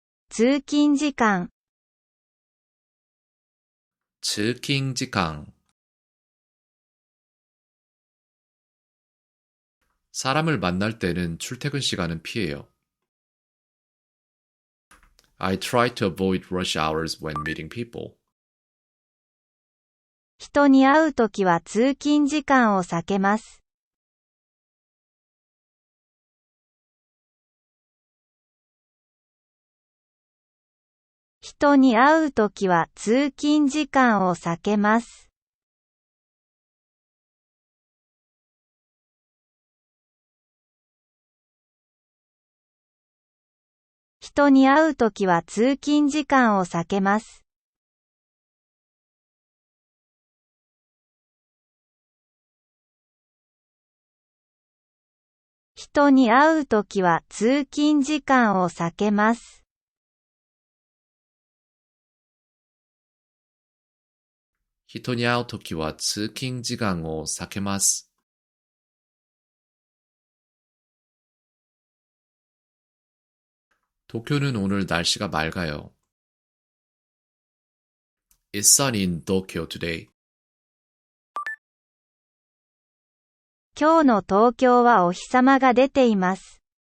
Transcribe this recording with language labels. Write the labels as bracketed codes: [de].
[ja] 通勤時間、 [ko] 즉킹지강 사람을 만날 때는 출퇴근 시간은 피해요. [en] I try to avoid rush hours when meeting people. [ja] 人に会うときは通勤時間を避けます。人に会うときは通勤時間を避けます。人に会うときは通勤時間を避けます。人に会うときは通勤時間を避けます。人に会うときは通勤時間を避けます。 [ko] 도쿄는 오늘 날씨가 맑아요. [en] It's sunny in Tokyo today. [ja] 今日の東京はお日様が出ています。